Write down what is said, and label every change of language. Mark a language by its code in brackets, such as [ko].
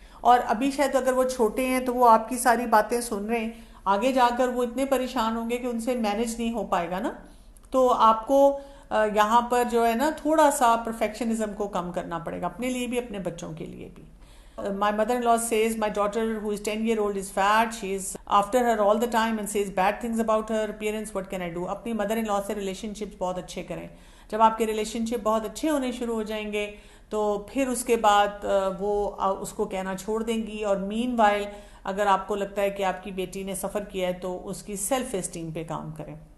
[ur] اور ابھی شاید اگر وہ چھوٹے ہیں تو وہ آپ کی ساری باتیں سن رہے ہیں، آگے جا کر وہ اتنے پریشان ہوں گے کہ ان سے مینیج نہیں ہو پائے گا نا۔ تو آپ کو یہاں پر جو ہے نا تھوڑا سا پرفیکشنزم کو کم کرنا پڑے گا، اپنے لیے بھی اپنے بچوں کے لیے بھی۔ [en] My mother-in-law says my daughter who is 10-year-old is fat. She is after her all the time and says bad things about her appearance. What can I do? [ur] اپنی mother-in-law سے relationships بہت اچھے کریں۔ جب آپ کے relationship بہت اچھے ہونے شروع ہو جائیں گے تو پھر اس کے بعد وہ اس کو کہنا چھوڑ دیں گی، اور مین وائل اگر آپ کو لگتا ہے کہ آپ کی بیٹی نے سفر کیا ہے تو اس کی سیلف اسٹیم پہ کام کریں۔